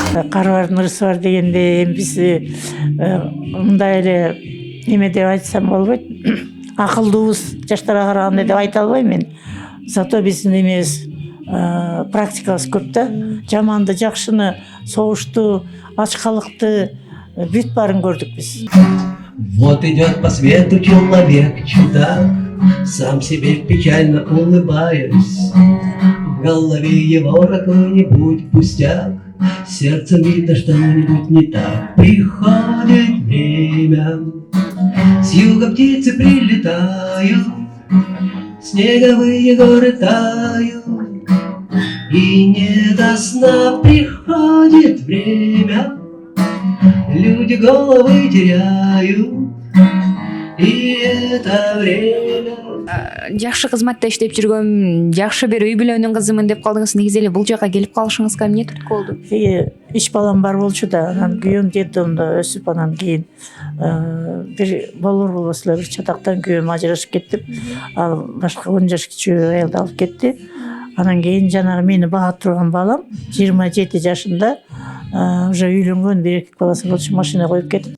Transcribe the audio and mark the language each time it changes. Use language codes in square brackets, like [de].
[ky] Карыбардын ырысы бар дегенде эми биз мындай эле эме деп айтсам болбойт. Акылдуубуз жаштарга караганда деп айта албайм мен. Зато биздин эмебиз практикабыз көп да. Жаманды, жакшыны, согушту, ачкалыкты бүт баарын көрдүк биз. [ru] Вот идет по свету человек, чудак, сам себе печально улыбаясь. В голове его какой-нибудь пустяк, сердцем видно что-нибудь не так. Приходит время, с юга птицы прилетают, снеговые горы тают, и не до сна приходит время. Люди головы теряют, и это время. [ky] Жакшы кызматта иштеп жүргөм, жакшы бир үй бүлөнүн кызымын деп калдыңыз. Негизи эле бул жака келип калышыңызга эмне түрткү болду? Үч балам бар болчу да, анан күйөөм детдомдо өсүп, анан кийин бир болбосо бир чатактан күйөөм ажырашып кеттим. Ал башка 10 жаш кичүү аялды алып кетти. Анан кийин жанагы мени бага турган балам 27 жашында уже үйлөнгөн, бир эркек баласы болчу, машина коюп кетти.